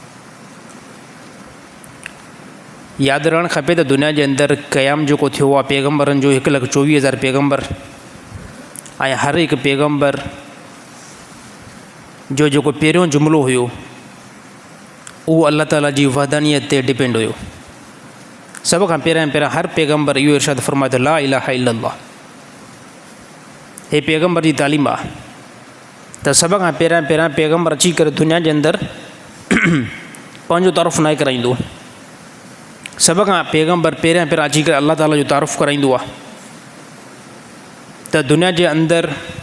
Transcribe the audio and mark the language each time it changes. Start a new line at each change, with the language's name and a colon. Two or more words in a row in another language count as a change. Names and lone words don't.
Sindhi: यादि रहणु खपे त दुनिया जे अंदरि क़याम जेको थियो आहे पैगम्बरनि जो 1,24,000 पैगम्बर ऐं हर हिकु पैगम्बर जो जेको पहिरियों जुमिलो हुयो उहो अल्लाह ताला जी वहदानियत ते डिपेंड हुयो। सभ खां पहिरियां हर पैगम्बर इहो इरशाद फ़रमाए त
Arabic: لا إله إلا الله,
Sindhi: हे पैगम्बर जी तालीम आहे त सभ खां पहिरियां पैगम्बर अची करे दुनिया जे अंदरि पंहिंजो तारुफ़ न कराईंदो, सभ खां पैगम्बर पहिरियां अची करे अल्लाह ताला जो तारुफ़ कराईंदो आहे त दुनिया जे अंदरि